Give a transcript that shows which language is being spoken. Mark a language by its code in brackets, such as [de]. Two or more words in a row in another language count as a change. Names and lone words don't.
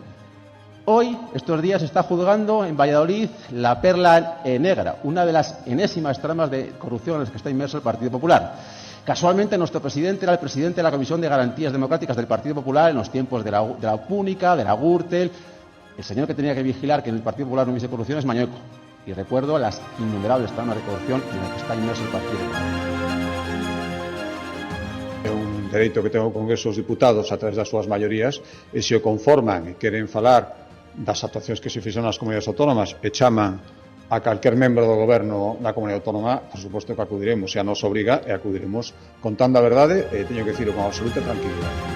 [es] Hoy, estos días, se está juzgando en Valladolid la perla negra, una de las enésimas tramas de corrupción en las que está inmerso el Partido Popular. Casualmente, nuestro presidente era el presidente de la Comisión de Garantías Democráticas del Partido Popular en los tiempos de la Púnica, de la Gürtel. El señor que tenía que vigilar que en el Partido Popular no hubiese corrupción es Mañueco. Y recuerdo las innumerables tramas de corrupción en las que está inmerso el Partido [gl] É un dereito que ten o Congreso dos Diputados a través das súas maiorías, e se o conforman e queren falar das actuacións que se fixeron nas comunidades autónomas e chaman a calquer membro do goberno da comunidade autónoma, por suposto que acudiremos, se a nos obriga, e acudiremos contando a verdade, e teño que decirlo con absoluta tranquilidade.